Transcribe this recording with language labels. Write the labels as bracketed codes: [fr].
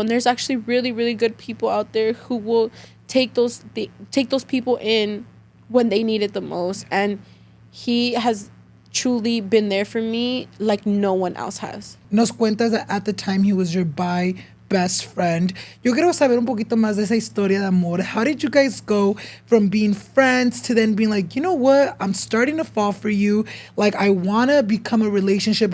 [en] And there's actually really, really good people out there who will take those people in when they need it the most. And he has truly been there for me like no one else has. [es] Nos cuentas [en] that at the time he was your best friend. [es] Yo quiero saber un poquito más de esa historia de amor. [en] How did you guys go from being friends to then being like, you know what? I'm starting to fall for you. Like, I want to become a relationship.